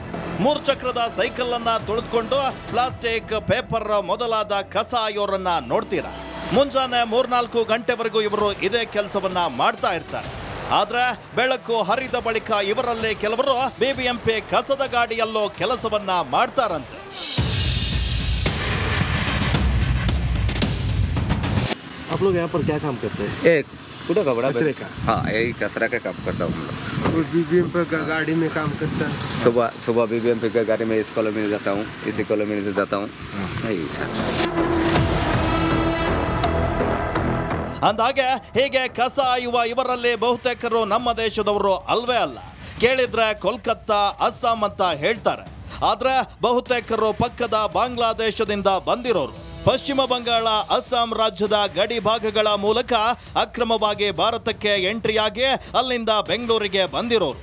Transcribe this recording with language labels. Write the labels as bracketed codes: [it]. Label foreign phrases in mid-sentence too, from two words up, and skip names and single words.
[kn] 3 ಚಕ್ರದ ಸೈಕಲ್ ಅನ್ನ ತುಳಿದುಕೊಂಡು ಪ್ಲಾಸ್ಟಿಕ್, ಪೇಪರ್ ಮೊದಲಾದ ಕಸ ಆಯೋರನ್ನ ನೋಡ್ತೀರಾ. ಮುಂಜಾನೆ 3-4 ಗಂಟೆವರೆಗೂ ಇವರು ಇದೇ ಕೆಲಸವನ್ನ ಮಾಡ್ತಾ ಇರ್ತಾರೆ. ಆದ್ರೆ ಬೆಳಕು ಹರಿದ ಬಳಿಕ ಇವರಲ್ಲಿ ಕೆಲವರು BBMP ಕಸದ ಗಾಡಿಯಲ್ಲೋ ಕೆಲಸವನ್ನ ಮಾಡ್ತಾರಂತೆ. [hi] आप लोग यहाँ पर क्या काम करते हैं? एक कूड़ा का बड़ा कचरे का? हाँ, यही कचरा का काम करता हूँ हम लोग। और BBMP का गाड़ी में काम करता है। सुबह BBMP का गाड़ी में इस कॉलोनी में जाता हूँ, इसी कॉलोनी से जाता हूँ। यही सर। [kn] ಅಂದಾಗೆ ಹೀಗೆ ಕಸ ಆಯುವ ಇವರಲ್ಲಿ ಬಹುತೇಕರು ನಮ್ಮ ದೇಶದವರು ಅಲ್ವೇ ಅಲ್ಲ. ಕೇಳಿದ್ರೆ ಕೋಲ್ಕತ್ತಾ, ಅಸ್ಸಾಂ ಅಂತ ಹೇಳ್ತಾರೆ. ಆದ್ರೆ ಬಹುತೇಕರು ಪಕ್ಕದ ಬಾಂಗ್ಲಾದೇಶದಿಂದ ಬಂದಿರೋರು. ಪಶ್ಚಿಮ ಬಂಗಾಳ, ಅಸ್ಸಾಂ ರಾಜ್ಯದ ಗಡಿ ಭಾಗಗಳ ಮೂಲಕ ಅಕ್ರಮವಾಗಿ ಭಾರತಕ್ಕೆ ಎಂಟ್ರಿಯಾಗಿ ಅಲ್ಲಿಂದ ಬೆಂಗಳೂರಿಗೆ ಬಂದಿರೋರು.